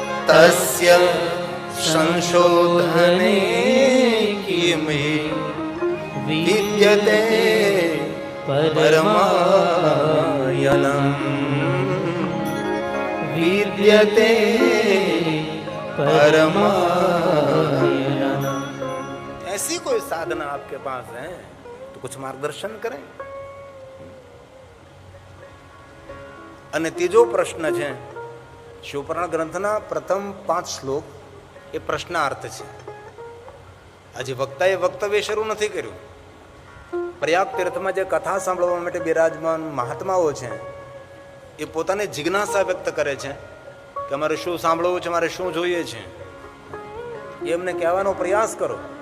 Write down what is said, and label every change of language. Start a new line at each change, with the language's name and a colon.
Sanskrit: તસ્ય સંશોધને કિમે વિદ્યતે પરમાયનમ વિદ્યતે परमायनम.
Hindi: ऐसी कोई साधना आपके पास है तो कुछ मार्गदर्शन करें.
Gujarati: અને ત્રીજો પ્રશ્ન છે શિવપુરાણ ગ્રંથના પ્રથમ 5 શ્લોક એ પ્રશ્નાર્થ છે. આજે વક્તાએ વક્તવ્ય શરૂ નથી કર્યું. પ્રયાગ તીર્થમાં જે કથા સાંભળવા માટે બિરાજમાન મહાત્માઓ છે એ પોતાની જિજ્ઞાસા વ્યક્ત કરે છે કે અમારે શું સાંભળવું છે, મારે શું જોઈએ છે, એમને કહેવાનો પ્રયાસ કરો.